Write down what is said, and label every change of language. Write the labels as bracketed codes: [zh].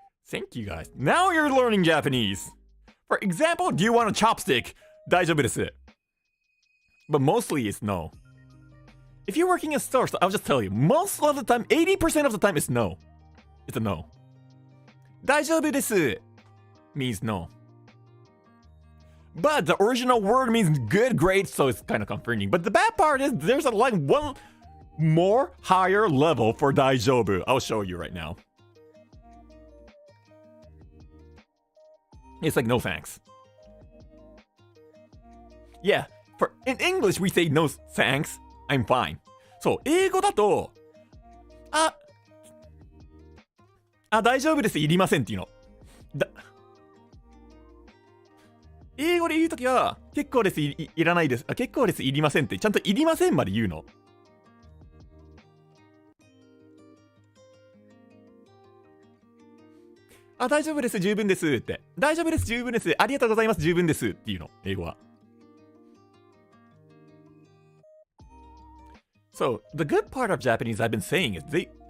[en] Thank you guys. Now you're learning Japanese. For example, do you want a chopstick? [ja] 大丈夫です。 [en] But mostly it's no. If you're working in stores, so I'll just tell you, most of the time, 80% of the time, it's no. It's a no. [ja] 大丈夫です [en] means no. But the original word means good, great, so it's kind of confusing. But the bad part is there's like one more higher level for 大丈夫. I'll show you right now. It's like no thanks. Yeah, in English we say no thanks. I'm fine. [ja] そう、英語だと、大丈夫です、いりませんっていうの。英語で言うときは、結構です、いらないです。結構です、いりませんって、ちゃんといりませんまで言うの。大丈夫です、十分ですって。大丈夫です、十分です。ありがとうございます、十分ですっていうの、英語は。 [en] So the good part of Japanese I've been saying is the